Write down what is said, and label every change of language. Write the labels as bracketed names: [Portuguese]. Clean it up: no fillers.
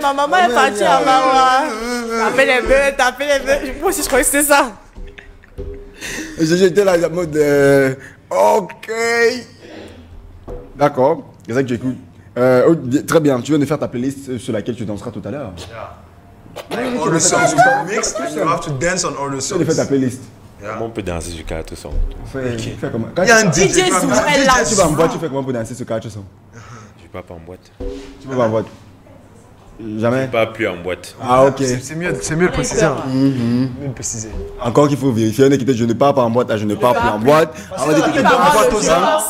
[French] Ma maman est partie à Maroua. T'as fait les bœufs. Moi aussi, je croyais que c'était ça. J'étais là en mode. Ok. D'accord. C'est ça que j'écoute. Très bien. Tu viens de faire ta playlist sur laquelle tu danseras tout à l'heure. [English] All the songs you can mix and you have to dance on all the [French] Tu viens de faire ta [English] songs. [French] playlist. Comment on peut danser sur 4 sons? Fais comment? Il y a un DJ. DJ Zoulou, elle l'a. Tu vas en boîte, tu fais comment pour danser sur 4 sons? Je ne vais pas en boîte. Tu peux pas en boîte? Jamais? Pas plus en boîte. Ah, ok. C'est mieux de préciser. Mieux de préciser. Encore qu'il faut vérifier. Il y en a qui disent je ne pars pas en boîte, je ne pars plus en boîte. On va dire que tu pars en boîte tout ça.